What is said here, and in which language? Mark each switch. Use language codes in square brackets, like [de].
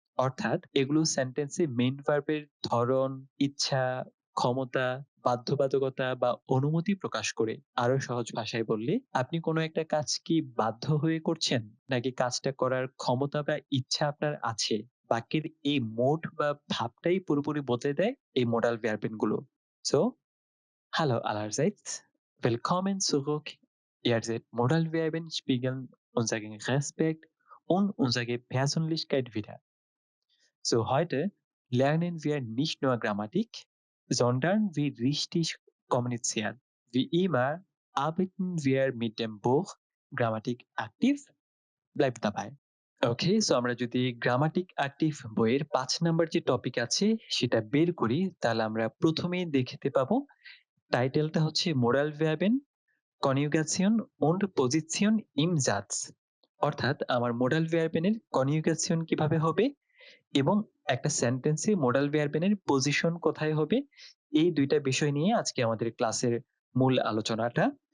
[bn] অর্থাৎ এগুলো সেন্টেন্সে মেইন ভার্বের ধরন, ইচ্ছা, ক্ষমতা, বাধ্যবাধকতা বা অনুমতি প্রকাশ করে। আরো সহজ ভাষায় বললে, আপনি কোনো একটা কাজ কি বাধ্য হয়ে করছেন, নাকি কাজটা করার ক্ষমতা বা ইচ্ছা আপনার আছে? বাক্যের এই মোড বা ভাবটাই পুরোপুরি বদলে দেয় এই মোডাল ভার্বেন গুলো। [de] সো hallo allerseits, willkommen zurück. Ihre Modalverben spiegeln unseren Respekt und unsere Persönlichkeit wider. So heute lernen wir nicht nur Grammatik, sondern wie richtig kommunizieren. Wie immer arbeiten wir mit dem Buch Grammatik aktiv. Bleibt dabei. [bn] ওকে, so আমরা যদি grammatic active বইয়ের ৫ number যে topic আছে সেটা বের করি, তাহলে আমরা প্রথমেই দেখতে পাবো টাইটেলটা হচ্ছে moral ভার্বেন conjugation [de] und Position im Satz। [bn] অর্থাৎ আমার মোডাল ভার্বেনের কনজুগেশন কিভাবে হবে এবং একটা সেন্টেন্সে মোডাল ভার্বেনের পজিশন কোথায় হবে, এই ২ টা বিষয় নিয়ে আজকে আমাদের ক্লাসের মূল আলোচনাটা।